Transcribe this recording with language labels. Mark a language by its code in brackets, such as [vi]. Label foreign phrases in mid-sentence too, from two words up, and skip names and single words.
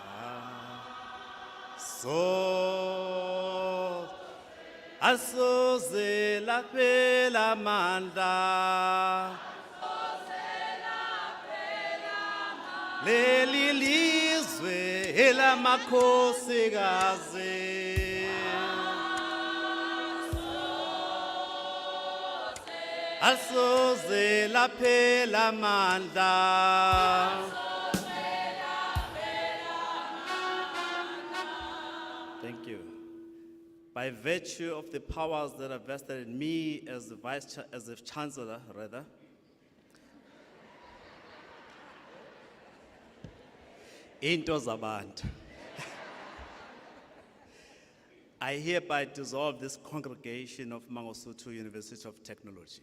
[zu] so asoze laphela amandla leli lizwe elamakhosikazi asoze laphela amandla. [en] Thank you. By virtue of the powers that are vested in me as the Chancellor, rather, [zu] into zabantu, [en] I hereby dissolve this congregation of Mangosuthu University of Technology.